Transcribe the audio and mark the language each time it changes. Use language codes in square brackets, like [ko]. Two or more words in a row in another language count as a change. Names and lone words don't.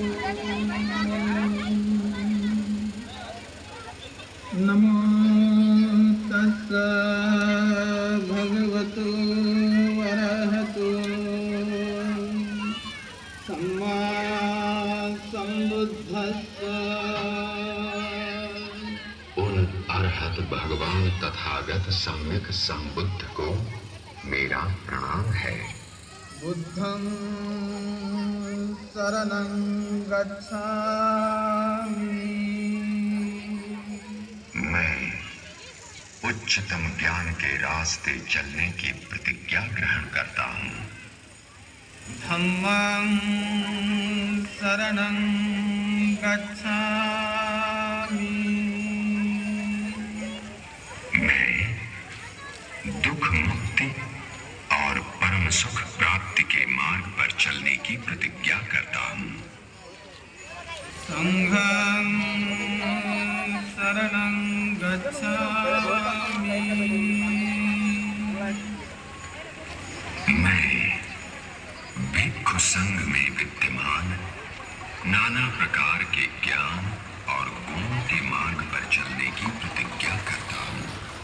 [pi] नमो तस्स भगवतो अरहतो सम्मा सम्बुद्धस्स। [hi] उन अरहत भगवान तथागत सम्यक संबुद्ध को मेरा प्रणाम है। [pi] बुद्धं शरणं गच्छामि। [hi] मैं उच्चतम ज्ञान के रास्ते चलने की प्रतिज्ञा ग्रहण करता हूँ। [pi] धम्मं शरणं गच्छामि। [hi] मैं दुख मुक्ति और परम सुख प्राप्ति के मार्ग पर चलने की प्रतिज्ञा करता हूँ। [pi] संघं शरणं गच्छामि। [hi] मैं भिक्षु संघ में विद्यमान नाना प्रकार के ज्ञान और गुणों के मार्ग पर चलने की प्रतिज्ञा करता हूँ।